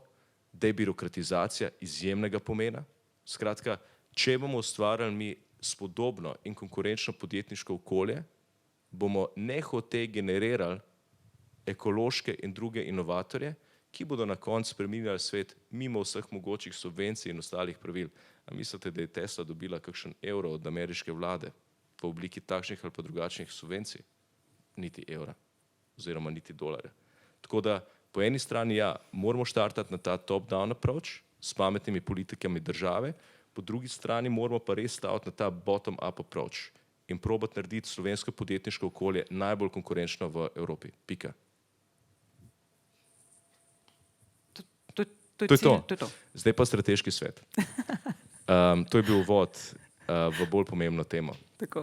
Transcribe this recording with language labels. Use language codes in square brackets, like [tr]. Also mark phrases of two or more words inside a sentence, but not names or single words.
[sl] Debirokratizacija izjemnega pomena. Skratka, če bomo ustvarjali mi spodobno in konkurenčno podjetniško okolje, bomo nehote generirali ekološke in druge inovatorje, ki bodo na koncu spreminjali svet mimo vseh mogočih subvencij in ostalih pravil. A mislite, da je Tesla dobila kakšen evro od ameriške vlade v obliki takšnih ali pa drugačnih subvencij? Niti evra oziroma niti dolarja. Tako da po eni strani ja, moramo štartati na ta [en] top-down approach [sl] s pametnimi politikami države, po drugi strani moramo pa res staviti na ta [en] bottom-up approach [sl] in probati narediti slovensko podjetniško okolje najbolj konkurenčno v Evropi. Pika. To je to. Zdaj pa strateški svet. To je bil uvod v bolj pomembno temo. Tako.